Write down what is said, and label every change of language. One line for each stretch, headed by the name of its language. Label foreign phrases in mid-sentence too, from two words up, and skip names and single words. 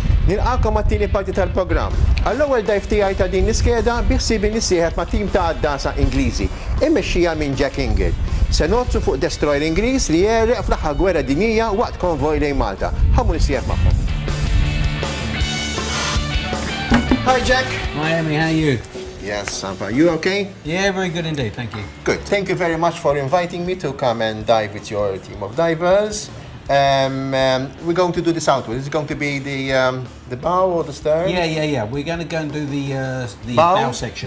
Maltese: Nilqakom għat-tieni parti tal-programm. Għall-ewwel dive tiegħi ta' din l-iskeda biħsieb nisieħeb ma' tim ta' għaddasa Ingliżi, immexxija minn Jack Ingle. Se nozzu fuq destroyer Ingliż li jgħerreq fl-aħħar gwerra dinjija waqt konvoj lejn Malta. Ħammu nisieħeb magħhom.
English: Hi Jack. Hi Emi, how are you? Yes, I'm fine. You okay? Yeah, very good indeed, thank you. Good. Thank you very much for inviting me to come and dive with your team of divers. We're going to do the Southwold. Is it going to be the bow or the stern? Yeah. We're going to go and do the bow section.